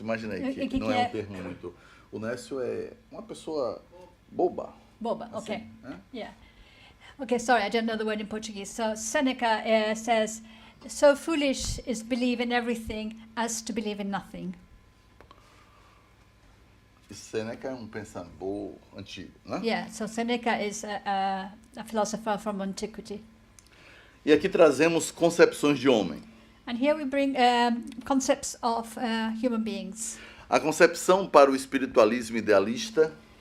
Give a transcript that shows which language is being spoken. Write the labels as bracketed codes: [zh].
[pt] Imaginei que não é um termo muito... O nécio é uma pessoa boba. Boba, assim, [en] okay. [pt] né? [en] Yeah. Okay, sorry, I don't know the word in Portuguese. So Seneca says, so foolish is believe in everything as to believe in nothing. [pt] E Sêneca é um pensador antigo, né? [en] Yeah, so Seneca is a philosopher from antiquity. [pt] E aqui trazemos concepções de homem. [en] And here we bring concepts of human beings. [pt] A concepção para o espiritualismo idealista,